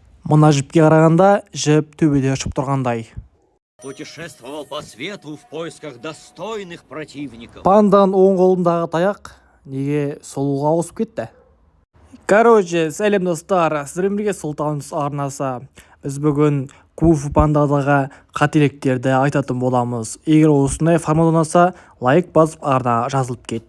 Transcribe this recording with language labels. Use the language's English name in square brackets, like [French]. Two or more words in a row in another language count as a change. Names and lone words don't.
[Kazakh] Мына жіпке қарағанда жіп төбеде ұшып тұрғандай. [Russian] Путешествовал по свету в поисках достойных противников. [Kazakh] Панданың оң қолындағы таяқ неге солуға ауысып кетті? Короче, сәлем достар, сіздермен бірге Сұлтанымыз арнасы. Біз бүгін Кунг-фу пандадағы қателіктерді айтатын боламыз. Егер осындай формат ұнаса, лайк басып арна жазылып кет.